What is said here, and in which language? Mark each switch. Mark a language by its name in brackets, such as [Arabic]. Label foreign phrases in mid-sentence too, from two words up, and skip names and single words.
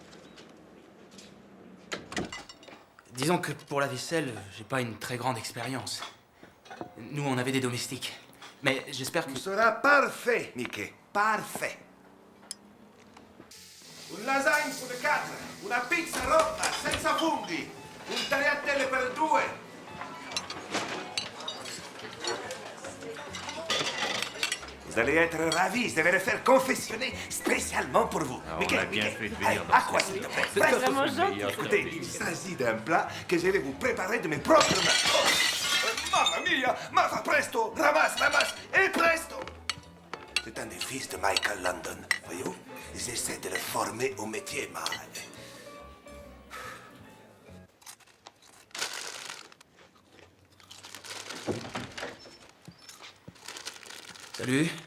[French] Disons que pour la vaisselle, j'ai pas une très grande expérience. Nous, on avait des domestiques. Mais j'espère que... Tout sera parfait, Mickey. Parfait. Une lasagne pour le 4, [Italian] una pizza rotta senza funghi, un tagliatelle per 2. [French] Vous allez être ravis, je vais le faire confectionner spécialement pour vous. On a bien fait de venir allez, dans à ce quoi, pays. s'il te plaît? C'est vraiment gentil. Écoutez, il s'agit d'un plat que je vais vous préparer de mes propres mains. [Italian] Oh, mamma mia, ma fa presto, [French] ramasse, ramasse, et presto. C'est un des fils de Michael London, voyez-vous? J'essaie de le former au métier, mal. Salut.